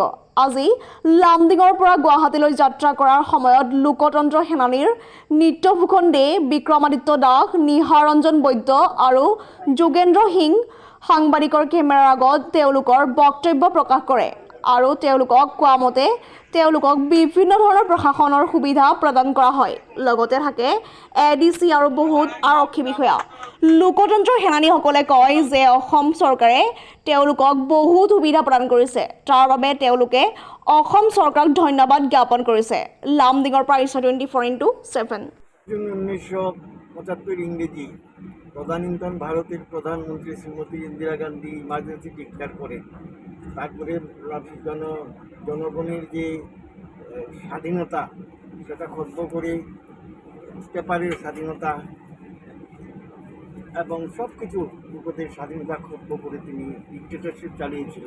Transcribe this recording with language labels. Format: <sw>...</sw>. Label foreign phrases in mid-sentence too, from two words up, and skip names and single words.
<as>আজি লামডিঙৰ পৰা গুৱাহাটীলৈ যাত্ৰা কৰাৰ সময়ত লোকতন্ত্ৰ সেনানীৰ নিত্যভূষণ দে, বিক্ৰমাদিত্য দাস, নিহাৰঞ্জন বৈদ্য আৰু যোগেন্দ্ৰ সিং সাংবাদিকৰ কেমেৰাৰ আগত তেওঁলোকৰ বক্তব্য প্ৰকাশ কৰে আৰু তেওঁলোকক কোৱা মতে তেওঁলোকক বিভিন্ন ধৰণৰ প্ৰশাসনৰ সুবিধা প্ৰদান কৰা হয়। লগতে থাকে এডিচি আৰু বহুত আৰক্ষী বিষয়া। লোকতন্ত্ৰ সেনানীসকলে কয় যে অসম চৰকাৰে তেওঁলোকক বহুত সুবিধা প্ৰদান কৰিছে, তাৰ বাবে তেওঁলোকে অসম চৰকাৰক ধন্যবাদ জ্ঞাপন কৰিছে। লামডিঙৰ পৰা 24x7।</as> <bn>1975 ইংরেজি তদানীন্তন ভারতের প্রধানমন্ত্রী শ্রীমতী ইন্দিরা গান্ধী ইমার্জেন্সি ডিক্লেয়ার করেন। তারপরে জনগণের যে স্বাধীনতা সেটা খর্ব করে পেপারের স্বাধীনতা এবং সব কিছু লোকেদের স্বাধীনতা খর্ব করে তিনি ডিক্টেটরশিপ চালিয়েছিলেন।</bn>